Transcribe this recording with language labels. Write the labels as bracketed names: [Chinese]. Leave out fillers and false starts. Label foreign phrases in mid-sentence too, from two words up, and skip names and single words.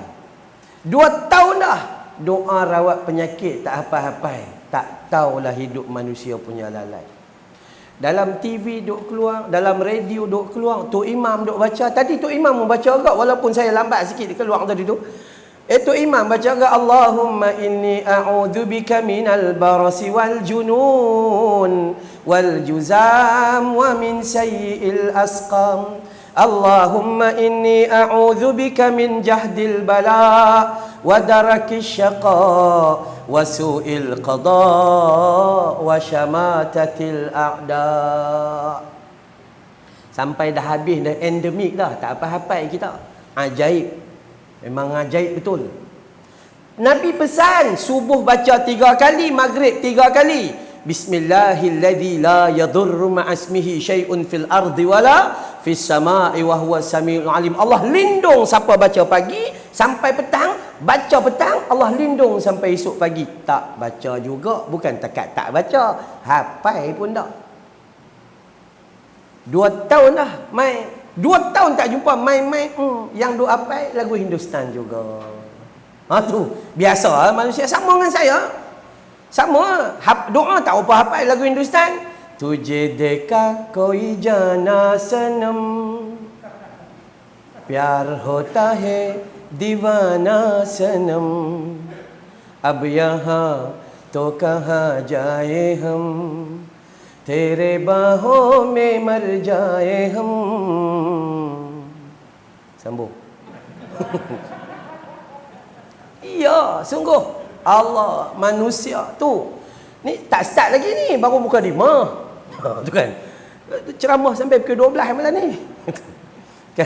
[Malay] 2 tahun dah. Doa rawat penyakit tak hafal-hafal. Tak tahulah hidup manusia punya lalai. Dalam TV duk keluar, dalam radio duk keluar, Tok Imam duk baca. Tadi Tok Imam membaca agak, walaupun saya lambat sikit dia keluar tadi tu. Tok Imam baca agak, [Arabic] اللهم إني أعوذ بك من البرص والجنون والجذام ومن سيئ الأسقام. اللهم إني أعوذ بك من جهد البلاء ودرك الشقاء وسوء القضاء وشماتة الأعداء. [Malay] Sampai dah habis, dah endemik dah, tak apa-apa kita. Ajaib. Memang ajaib betul. Nabi pesan subuh baca 3 kali, maghrib 3 kali. [Arabic] بسم الله الذي لا يضر مع اسمه شيء في الأرض ولا في السماء وهو السميع العليم. [Malay] Allah lindung siapa baca pagi sampai petang, baca petang, Allah lindung sampai esok pagi. Tak baca juga, bukan takat tak baca, hafal pun tak. 2 tahun dah mai. 2 tahun tak jumpa mai-mai yang duk hafal lagu Hindustan juga. Tu biasa manusia sama dengan saya. Sama doa tak apa hafal lagu Hindustan. [Hindi] तुझे देखा कोई जाना सनम, प्यार होता है दीवाना सनम, अब यहाँ तो कहाँ जाए हम, तेरे बाहों में मर जाए हम. [Malay] Sambung. Iya, sungguh Allah manusia tu. Ni tak start lagi ni, baru buka 5. Tu kan. Ceramah sampai pukul 12 malam ni. Kan?